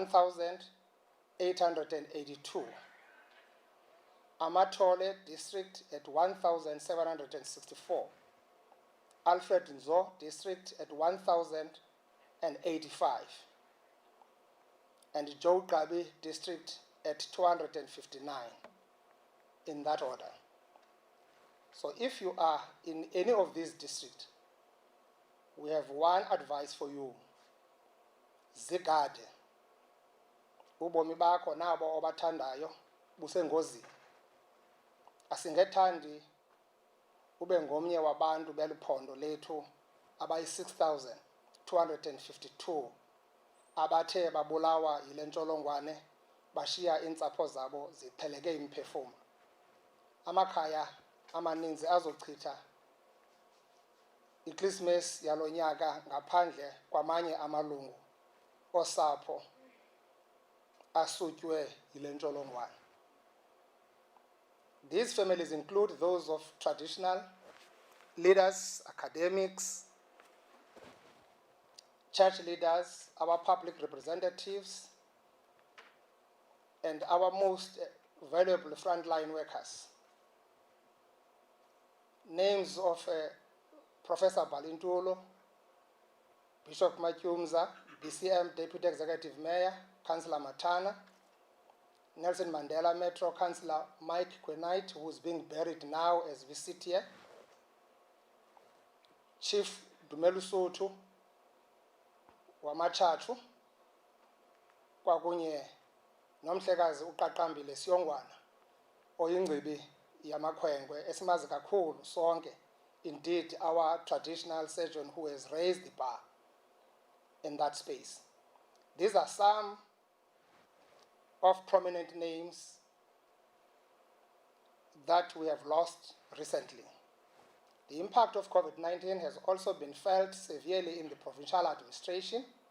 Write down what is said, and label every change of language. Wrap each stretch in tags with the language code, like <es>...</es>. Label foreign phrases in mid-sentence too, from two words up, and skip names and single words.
<en>1,882, Amatole District at 1,764, Alfred Nzo District at 1,085, and Joe Gabi District at 259, in that order. So if you are in any of these districts, we have one advice for you.</en> <xh>Zigade. Ubomi bakho nabo obathandayo busengozini. Asingethandi ube ngomnye wabantu beliphondo lethu abayi-6,252 abathe babulawa yile ntsholongwane bashiya iintsapho zabo zipheleke imiphefumlo. Amakhaya amaninzi azochitha iKrismesi yalo nyaka ngaphandle kwamanye amalungu osapho asutywe yile ntsholongwane.</xh> <en>These families include those of traditional leaders, academics, church leaders, our public representatives, and our most valuable frontline workers. Names of Professor Balintulo, Bishop Matyumza, BCM Deputy Executive Mayor, Councillor Matana, Nelson Mandela Metro Councillor Mike Kwenite, who is being buried now as we sit here,</en> <xh>Chief Dumelu Sotu, Wamachachu, kwakunye nomhlekazi uqaqambile Siyongwana, oyingcibi yamakhwenkwe esimazi kakhulu sonke.</xh> <en>Indeed, our traditional surgeon who has raised the bar in that space. These are some of prominent names that we have lost recently. The impact of COVID-19 has also been felt severely in the provincial administration.</en>